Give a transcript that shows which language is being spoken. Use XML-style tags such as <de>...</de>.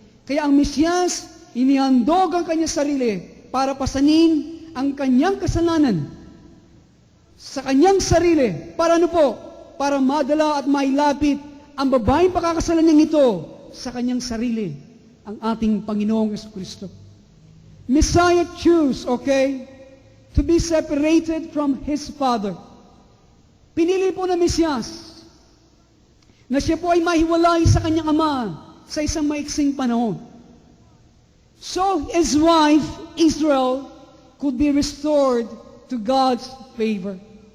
<tl>Kaya ang Mesyas, inihandog ang kanyang sarili para pasanin ang kanyang kasalanan sa kanyang sarili. Para ano po? Para madala at mailapit ang babaeng pakakasalan niyang ito sa kanyang sarili, ang ating Panginoong Kristo.</tl> <en>Messiah chose, okay, to be separated from His Father.</en> <tl>Pinili po ng Mesyas na siya po ay mahiwalay sa kanyang ama sa isang maiksing panahon.</tl> <en>So his wife, Israel, could be restored to God's favor.</en>